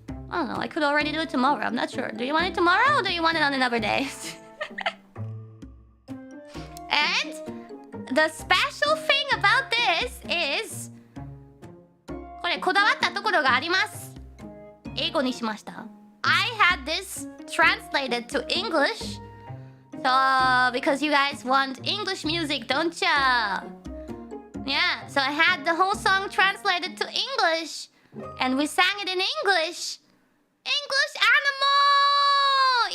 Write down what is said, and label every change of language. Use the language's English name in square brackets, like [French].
[English] I don't know, I could already do it tomorrow, I'm not sure. Do you want it tomorrow or do you want it on another day? And the special thing about this is [Japanese] これこだわったところがあります。英語にしました。 [English] I had this translated to English. So, because you guys want English music, don't ya? Yeah, so I had the whole song translated to English. And we sang it in English. English animal!